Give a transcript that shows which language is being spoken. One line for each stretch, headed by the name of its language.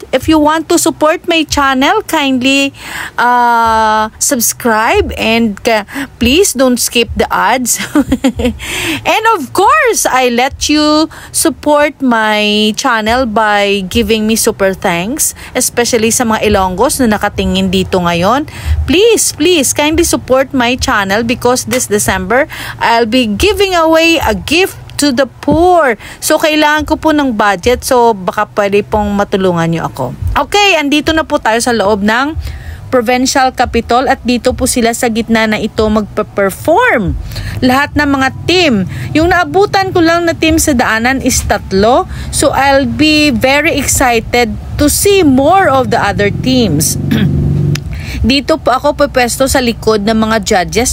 English: If you want to support my channel, kindly subscribe and please don't skip the ads. And of course, I let you support my channel by giving me super thanks.
Filipino: Especially sa mga Ilonggos na nakatingin dito ngayon.
English: Please, kindly support my channel because this December, I'll be giving away a gift to the poor.
Filipino: So, kailangan ko po ng budget. So, baka pwede pong matulungan nyo ako. Okay, andito na po tayo sa loob ng provincial capital at dito po sila sa gitna na ito magpe-perform. Lahat ng mga team. Yung naabutan ko lang na team sa daanan is 3.
English: So I'll be very excited to see more of the other teams.
Filipino: Dito po ako pwesto sa likod ng mga judges.